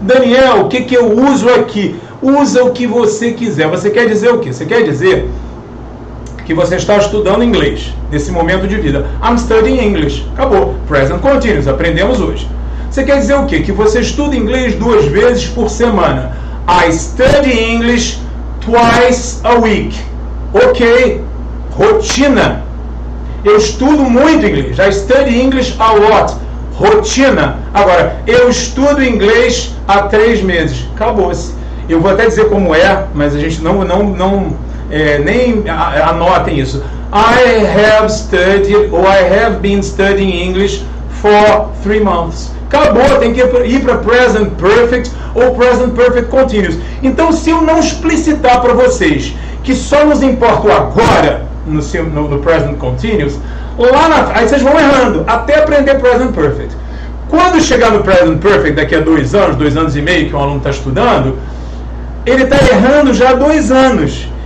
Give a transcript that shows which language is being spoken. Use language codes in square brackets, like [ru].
[pt] Daniel, o que eu uso aqui? Usa o que você quiser. Você quer dizer o quê? Você quer dizer que você está estudando inglês nesse momento de vida. [en] I'm studying English. [pt] Acabou. Present Continuous. Aprendemos hoje. Você quer dizer o quê? Que você estuda inglês 2 vezes por semana. [en] I study English twice a week. [pt] Ok. Rotina. Eu estudo muito inglês. [en] I study English a lot. Rotina. [pt] Agora, eu estudo inglês há 3 meses. Acabou-se. Eu vou até dizer como é, mas a gente nem anotem isso. [en] I have studied, or I have been studying English for 3 months. [pt] Acabou, tem que ir para Present Perfect ou Present Perfect Continuous. Então, se eu não explicitar para vocês que só nos importa o agora no Present Continuous, aí vocês vão errando, até aprender Present Perfect. Quando chegar no Present Perfect, daqui a 2 anos, 2 anos e meio que um aluno está estudando, ele está errando já há 2 anos.